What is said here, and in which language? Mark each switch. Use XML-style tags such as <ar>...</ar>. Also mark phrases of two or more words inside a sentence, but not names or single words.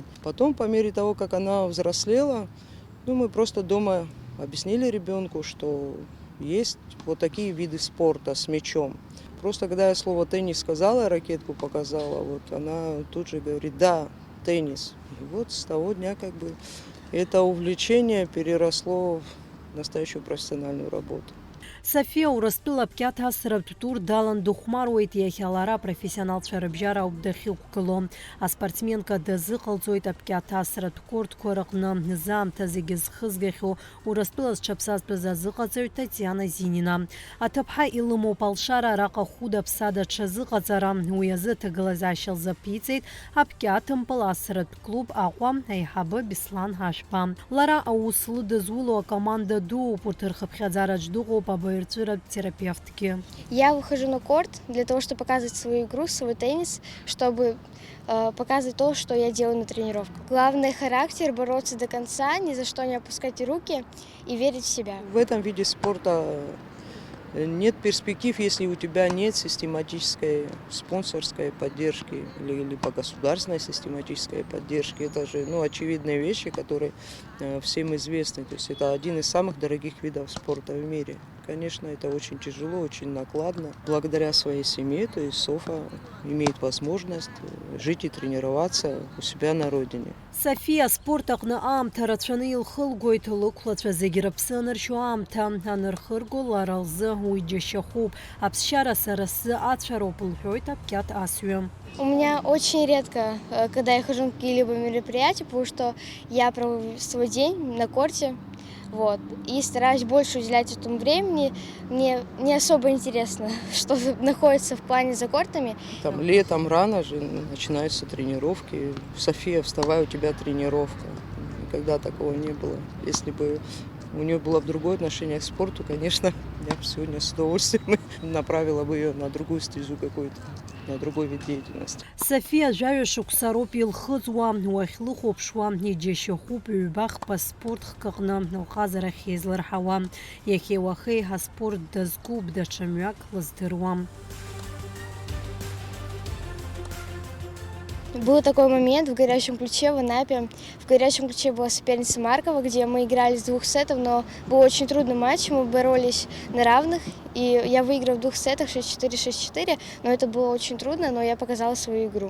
<ru>Потом, по мере того, как она взрослела, мы просто дома объяснили ребенку, что есть вот такие виды спорта с мячом. Просто когда я слово «теннис» сказала, ракетку показала, вот она тут же говорит: да, теннис. И вот с того дня это увлечение переросло в настоящую профессиональную работу.</ru> <ab>София Урыстәыла апкьат асратә тур далан дыхәмаруеит. Иахьа лара профессионалцәа рыбжьара ауп дахьықәгыло. Аспортсменка дазыҟалҵоит апкьат асратә кортқәа рҟны. Заамҭа зегьы зхызгахьоу Урыстәыла зҽаԥсазтәыз азыҟаҵаҩ Татиана Зинина. Аҭыԥҳа илымоуп алшара араҟа хәыда-ԥсада ҽазыҟаҵара. Уи азы ҭагылазаашьа лзаԥиҵеит апкьаҭымпыл асратә клуб Аҟәа аиҳабы Беслан Ҳашәба. Лара аус лыдызуло акоманда дууп. Урҭ рхыԥхьаӡараҿ дыҟоуп терапевтки.</ab> <ru>Я выхожу на корт для того, чтобы показывать свою игру, свой теннис, чтобы показывать то, что я делаю на тренировках. Главное — характер, бороться до конца, ни за что не опускать руки и верить в себя. В этом виде спорта Нет перспектив, если у тебя нет систематической спонсорской поддержки или по государственной систематической поддержки. Это же очевидные вещи, которые всем известны. То есть это один из самых дорогих видов спорта в мире. Конечно, это очень тяжело, очень накладно. Благодаря своей семье, то есть Софа имеет возможность жить и тренироваться у себя на родине.</ru> <ab>София спорт аҟны аамҭа рацәаны илхылгоит, лықәлацәа зегьы рыԥсы аныршьо аамҭа анырхырго лара лзы уи џьашьахәуп. Аԥсшьара сара сзы ацәароуп лҳәоит Апкьат асҩы.</ab> <ru>У меня очень редко, когда я хожу на какие-либо мероприятия, потому что я провожу свой день на корте, вот, и стараюсь больше уделять этому времени. Мне не особо интересно, что находится в плане за кортами. Там летом рано же начинаются тренировки. София, вставай, у тебя тренировка. Никогда такого не было. Если бы у нее было другое отношение к спорту, конечно, я бы сегодня с удовольствием направила бы ее на другую стезю какую-то, на другой вид деятельности.</ru> <ab>София жәҩа шықәсароуп илхыҵуа, уахьлыхәаԥшуа, иџьашьахәуп ҩбахԥа спорт хкаҟны лҟазарахь излырҳауа. Иахьеи уахеи аспорт дазкуп, даҽа мҩак лыздыруам.</ab> <ru>Был такой момент в «Горячем ключе» в Анапе. В «Горячем ключе» была соперница Маркова, где мы играли с 2 сетов, но был очень трудный матч, мы боролись на равных, и я выиграла в 2 сетах 6-4, 6-4, но это было очень трудно, но я показала свою игру.</ru>